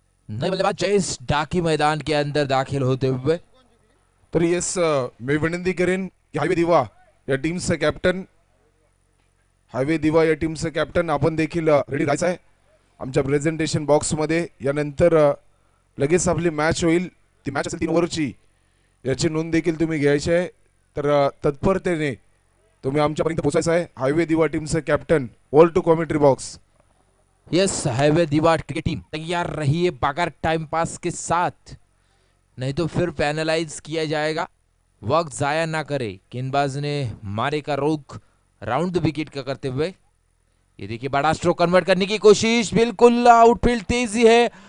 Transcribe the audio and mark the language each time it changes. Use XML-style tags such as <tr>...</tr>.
<hi>नए बल्लेबाज जयेश डाकी मैदान के अंदर दाखिल होते हुए।</hi> <mr>तर येस, मी विनंती करेन की हायवे दिवा या टीमचे कॅप्टन आपण देखील रेडी राहायचं आहे आमच्या प्रेझेंटेशन बॉक्समध्ये। यानंतर लगेच आपली मॅच होईल, ती मॅच असेल 3 ओव्हरची, याची नोंद देखील तुम्ही घ्यायची आहे। तर तत्परतेने तुम्ही आमच्यापर्यंत पोहोचायचं आहे। हायवे दिवा टीमचे captain,</mr> <en>All to commentary box.</en> <hi>Yes, highway दीवा क्रिकेट टीम तैयार रहिए बगैर टाइम पास के साथ, नहीं तो फिर पैनलाइज किया जाएगा। वक्त जाया ना करे। गेंदबाज ने मारे का रुख राउंड द विकेट का करते हुए। ये देखिए बड़ा स्ट्रोक कन्वर्ट करने की कोशिश, बिल्कुल आउटफील्ड तेजी है।</hi>